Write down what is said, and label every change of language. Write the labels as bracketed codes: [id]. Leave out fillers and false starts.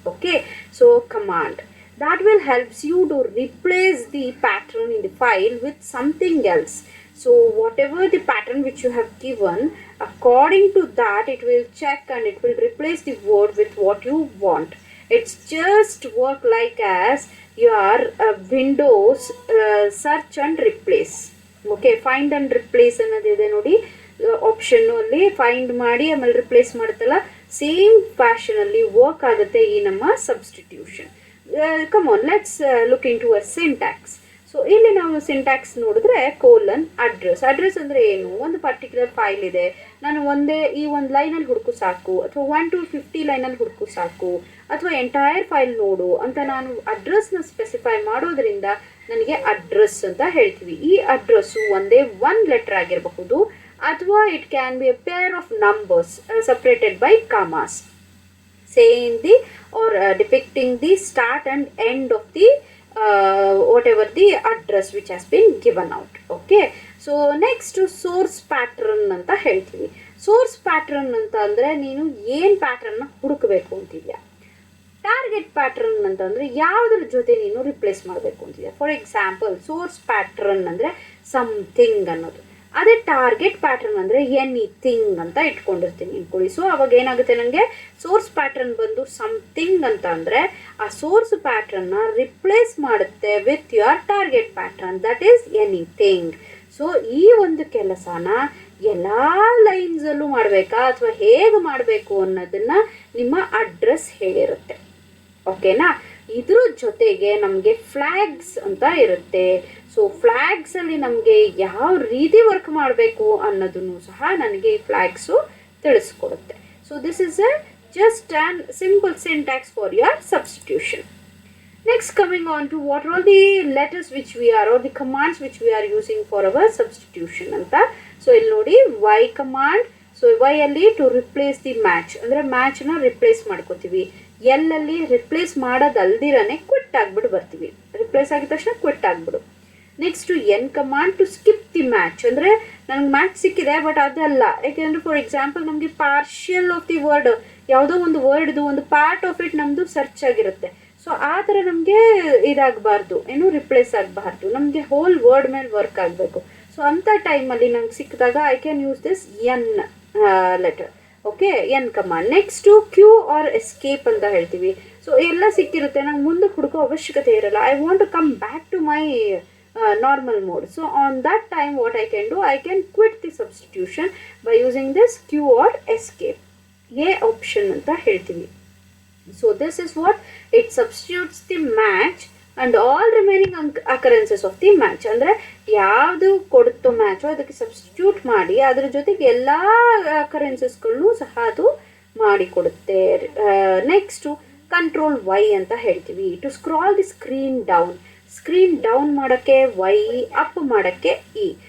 [en] Okay, so command that will helps you to replace the pattern in the file with something else. So whatever the pattern which you have given, according to that it will check and it will replace the word with what you want. It's just work like as your Windows search and replace. Okay, find and replace [kn] ಅನ್ನೋದಿದೆ ನೋಡಿ option ಅಲ್ಲಿ find ಮಾಡಿ ಆಮೇಲೆ replace ಮಾಡುತ್ತಲ್ಲ, same fashion ಅಲ್ಲಿ work ಆಗುತ್ತೆ ಈ ನಮ್ಮ substitution. [en] Come on, let's look into a syntax. [kn] So ಇಲ್ಲಿ ನಾವು ಸಿಂಟ್ಯಾಕ್ಸ್ ನೋಡಿದ್ರೆ ಕೋಲನ್ ಅಡ್ರೆಸ್ ಅಂದರೆ ಏನು, ಒಂದು ಪರ್ಟಿಕ್ಯುಲರ್ ಫೈಲ್ ಇದೆ, ನಾನು ಈ ಒಂದು ಲೈನಲ್ಲಿ ಹುಡುಕು ಸಾಕು, ಅಥವಾ 1 to 50 ಲೈನಲ್ಲಿ ಹುಡುಕು ಸಾಕು, ಅಥವಾ ಎಂಟೈರ್ ಫೈಲ್ ನೋಡು ಅಂತ ನಾನು ಅಡ್ರೆಸ್ನ ಸ್ಪೆಸಿಫೈ ಮಾಡೋದ್ರಿಂದ ನನಗೆ ಅಡ್ರೆಸ್ ಅಂತ ಹೇಳ್ತೀವಿ. ಈ ಅಡ್ರೆಸ್ಸು ಒಂದೇ 1 ಲೆಟರ್ ಆಗಿರಬಹುದು, ಅಥವಾ [en] It can be a pair of numbers separated by commas, saying the or depicting the start and end of the whatever the address which has been given out. Okay, so next source pattern [kn] ಅಂತ ಹೇಳ್ತೀವಿ. Source pattern ಅಂತ ಅಂದರೆ ನೀನು ಏನು ಪ್ಯಾಟ್ರನ್ನ ಹುಡುಕಬೇಕು ಅಂತಿದ್ಯಾ. Target pattern ಅಂತಂದರೆ ಯಾವುದ್ರ ಜೊತೆ ನೀನು ರಿಪ್ಲೇಸ್ ಮಾಡಬೇಕು ಅಂತಿದ್ಯಾ. ಫಾರ್ ಎಕ್ಸಾಂಪಲ್ ಸೋರ್ಸ್ ಪ್ಯಾಟ್ರನ್ ಅಂದರೆ ಸಮಥಿಂಗ್ ಅನ್ನೋದು, ಅದೇ ಟಾರ್ಗೆಟ್ ಪ್ಯಾಟ್ರನ್ ಅಂದರೆ ಎನಿಥಿಂಗ್ ಅಂತ ಇಟ್ಕೊಂಡಿರ್ತೀನಿ ಇಟ್ಕೊಳ್ಳಿ. ಸೊ ಅವಾಗ ಏನಾಗುತ್ತೆ, ನನಗೆ ಸೋರ್ಸ್ ಪ್ಯಾಟ್ರನ್ ಬಂದು ಸಮಥಿಂಗ್ ಅಂತ ಅಂದರೆ ಆ ಸೋರ್ಸ್ ಪ್ಯಾಟ್ರನ್ನ ರಿಪ್ಲೇಸ್ ಮಾಡುತ್ತೆ [en] With your target pattern, that is anything. [kn] So ಈ ಒಂದು ಕೆಲಸನ ಎಲ್ಲ ಲೈನ್ಸಲ್ಲೂ ಮಾಡಬೇಕಾ ಅಥವಾ ಹೇಗೆ ಮಾಡಬೇಕು ಅನ್ನೋದನ್ನು ನಿಮ್ಮ ಅಡ್ರೆಸ್ ಹೇಳಿರುತ್ತೆ. ಓಕೆನಾ. ಇದ್ರ ಜೊತೆಗೆ ನಮಗೆ ಫ್ಲ್ಯಾಗ್ಸ್ ಅಂತ ಇರುತ್ತೆ. ಸೊ ಫ್ಲ್ಯಾಗ್ಸಲ್ಲಿ ನಮಗೆ ಯಾವ ರೀತಿ ವರ್ಕ್ ಮಾಡಬೇಕು ಅನ್ನೋದನ್ನು ಸಹ ನನಗೆ ಈ ಫ್ಲ್ಯಾಗ್ಸು ತಿಳಿಸ್ಕೊಡುತ್ತೆ. [en] So this is just an simple syntax for your substitution. Next, coming on to what are all the letters which we are or the commands which we are using for our substitution [kn] anta. [en] So [kn] ಇಲ್ಲಿ ನೋಡಿ [en] y command. So y ಅಲ್ಲಿ to replace the match [kn] ಅಂದರೆ ಮ್ಯಾಚ್ನ replace ಮಾಡ್ಕೋತೀವಿ. L ಅಲ್ಲಿ replace ಮಾಡೋದಲ್ದಿರನೇ quit ಆಗಿಬಿಟ್ಟು ಬರ್ತೀವಿ, replace ಆಗಿದ ತಕ್ಷಣ quit ಆಗಿಬಿಡು. Next N command [en] to skip the match, [kn] ಅಂದರೆ ನನಗೆ ಮ್ಯಾಚ್ ಸಿಕ್ಕಿದೆ ಬಟ್ ಅದಲ್ಲ, ಯಾಕೆಂದರೆ ಫಾರ್ ಎಕ್ಸಾಂಪಲ್ ನಮಗೆ [en] partial of the word, [kn] ಯಾವುದೋ ಒಂದು ವರ್ಡ್ದು ಒಂದು [en] part of it [kn] ನಮ್ಮದು ಸರ್ಚ್ ಆಗಿರುತ್ತೆ. ಸೊ ಆ ಥರ ನಮಗೆ ಇದಾಗಬಾರ್ದು, ಏನು ರಿಪ್ಲೇಸ್ ಆಗಬಾರ್ದು, ನಮಗೆ ಹೋಲ್ ವರ್ಡ್ ಮೇಲೆ ವರ್ಕ್ ಆಗಬೇಕು. ಸೊ ಅಂಥ ಟೈಮಲ್ಲಿ ನಂಗೆ ಸಿಕ್ಕಿದಾಗ [en] I can use this N letter. Okay, N command. [kn] Next Q R escape ಅಂತ ಹೇಳ್ತೀವಿ. ಸೊ ಎಲ್ಲ ಸಿಕ್ಕಿರುತ್ತೆ, ನಂಗೆ ಮುಂದಕ್ಕೆ ಹುಡುಕೋ ಅವಶ್ಯಕತೆ ಇರಲ್ಲ. [en] I want to come back to my normal mode. So on that time what I can do, I can quit the substitution by using this Q or escape. A option [kn] anta heltivi. [en] So this is what it substitutes the match and all remaining occurrences of the match. [kn] Andre ಯಾವುದು ಕೊಡುತ್ತೋ match ಅದಕ್ಕೆ substitute ಮಾಡಿ ಅದರ ಜೊತೆಗೆ ಎಲ್ಲ ಅಕರೆನ್ಸಸ್ಗಳನ್ನು ಸಹ ಅದು ಮಾಡಿ ಕೊಡುತ್ತೆ. [en] next control Y [kn] ಅಂತ ಹೇಳ್ತೀವಿ. [en] To scroll the screen down, screen down ಮಾಡೋಕ್ಕೆ Y, up ಮಾಡೋಕ್ಕೆ E.